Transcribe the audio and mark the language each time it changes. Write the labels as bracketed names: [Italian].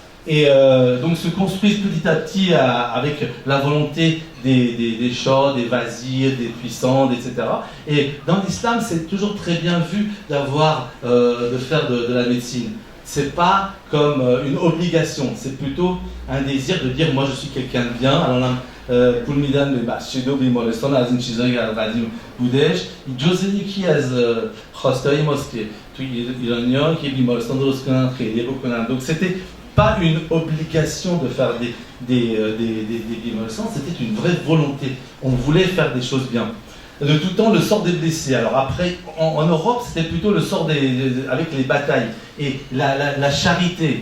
[French] Et donc se construisent petit à petit avec la volonté des chats, des vazirs, des puissants, etc. Et dans l'islam, c'est toujours très bien vu de faire de la médecine. C'est pas comme une obligation, c'est plutôt un désir de dire moi je suis quelqu'un de bien. Alors là, [Persian] پول میدن به مسجد و بیمارستان از این چیزایی که قدیم بودش جزء یکی از خواستهای ماست که توی ایرانی‌ها که بیمارستان درست کنن خیریه بکنن. [French] Donc c'était pas une obligation de faire des bimaristans, c'était une vraie volonté. On voulait faire des choses bien. De tout temps, le sort des blessés. Alors après, en Europe, c'était plutôt le sort avec les batailles et la charité.